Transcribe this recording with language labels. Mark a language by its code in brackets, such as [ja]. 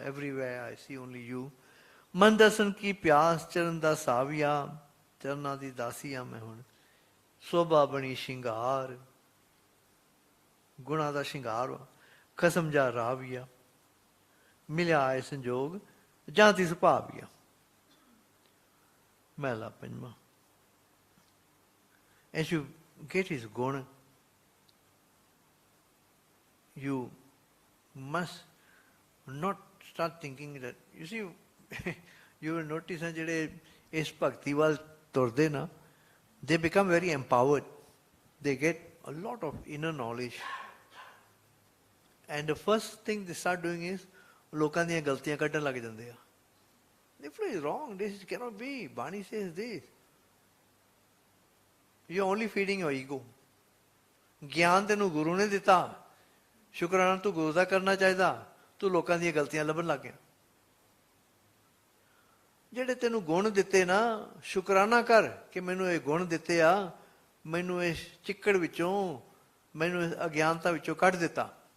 [en] Everywhere I see only you. [pa] ਮਨ ਦਰਸ਼ਨ ਕੀ ਪਿਆਸ, ਚਰਨ ਦਾ ਸਾਵਿਆ, ਚਰਨਾਂ ਦੀ ਦਾਸੀ ਆ ਮੈਂ ਹੁਣ। ਸੋਭਾ ਬਣੀ ਸ਼ਿੰਗਾਰ, ਗੁਣਾ ਦਾ ਸ਼ਿੰਗਾਰ ਵਾ। ਖਸਮ ਜਾ ਰਾਵੀਆ, ਮਿਲਿਆ ਆਏ ਸੰਜੋਗ ਜਾਂਤੀ ਸੁਭਾਵੀਆ। ਮਹਿਲਾ ਪੰਜਵਾਂ। [en] As you get his gun, you must not start thinking that, you see, you will notice that [pa] ਜਿਹੜੇ ਇਸ ਭਗਤੀ ਵੱਲ ਤੁਰਦੇ ਨਾ, [en] they become very empowered. They get a lot of inner knowledge. And the first thing they start doing is, [pa] ਲੋਕਾਂ ਦੀਆਂ ਗਲਤੀਆਂ ਕੱਢਣ ਲੱਗ ਜਾਂਦੇ ਆ। [en] This is wrong, this cannot be. Bani says this. You're only feeding your ego. [pa] ਗਿਆਨ ਤੈਨੂੰ ਗੁਰੂ ਨੇ ਦਿੱਤਾ, ਸ਼ੁਕਰਾਨਾ ਤੂੰ ਗੁਰੂ ਦਾ ਕਰਨਾ ਚਾਹੀਦਾ, ਤੂੰ ਲੋਕਾਂ ਦੀਆਂ ਗਲਤੀਆਂ ਲੱਭਣ ਲੱਗ ਗਿਆ। ਜਿਹੜੇ ਤੈਨੂੰ ਗੁਣ ਦਿੱਤੇ ਨਾ, ਸ਼ੁਕਰਾਨਾ ਕਰ ਕਿ ਮੈਨੂੰ ਇਹ ਗੁਣ ਦਿੱਤੇ ਆ, ਮੈਨੂੰ ਇਸ ਚਿੱਕੜ ਵਿੱਚੋਂ, ਮੈਨੂੰ ਇਸ ਅਗਿਆਨਤਾ ਵਿੱਚੋਂ ਕੱਢ ਦਿੱਤਾ।